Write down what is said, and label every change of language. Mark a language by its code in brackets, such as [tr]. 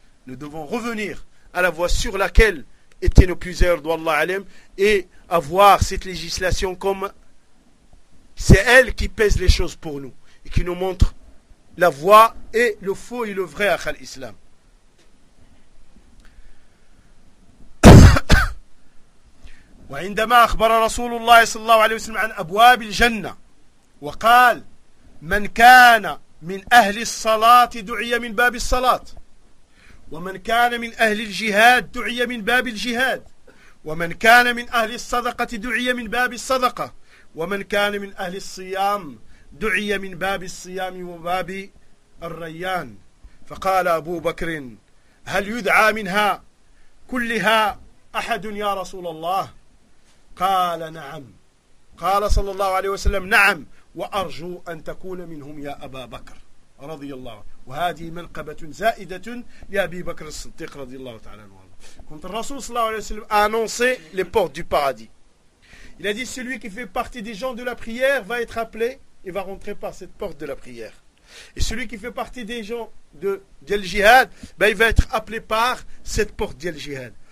[fr] Nous devons revenir à la voie sur laquelle étaient nos plusieurs d'Allah Alem et avoir cette législation comme c'est elle qui pèse les choses pour nous et qui nous montre la voie et le faux et le vrai à l'islam. [ar] وعندما أخبر رسول الله صلى الله عليه وسلم عن أبواب الجنة وقال من كان من أهل الصلاة دعي من باب الصلاة ومن كان من أهل الجهاد دعي من باب الجهاد ومن كان من أهل الصدقة دعي من باب الصدقة ومن كان من أهل الصيام دعي من باب الصيام وباب الريان فقال أبو بكر هل يدعى منها كلها أحد يا رسول الله قال نعم قال صلى الله عليه وسلم نعم وأرجو أن تكون منهم يا أبا بكر رضي الله وهذه منقبة زائدة لأبي بكر الصديق رضي الله تعالى عنه. [fr] Quand le Rasoul sallallahu alayhi wa sallam a annoncé les portes du paradis, il a dit celui qui fait partie des gens de la prière va être appelé et va rentrer par cette porte de la prière. Et celui qui fait partie des gens d'El Jihad, ben il va être appelé par cette porte d'El Jihad.